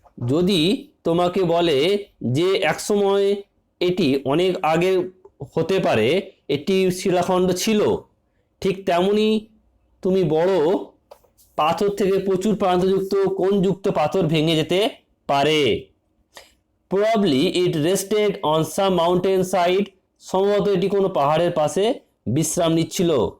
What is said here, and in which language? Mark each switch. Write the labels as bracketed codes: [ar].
[bn] যদি তোমাকে বলে যে একসময় এটি অনেক আগে হতে পারে এটি শিলাখণ্ড ছিল, ঠিক তেমনি তুমি বড় পাথর থেকে প্রচুর প্রান্তযুক্ত কোণযুক্ত পাথর ভেঙে যেতে পারে। [en] Probably it rested on some mountain side. [bn] সম্ভবত এটি কোনো পাহাড়ের পাশে বিশ্রাম নিচ্ছিল।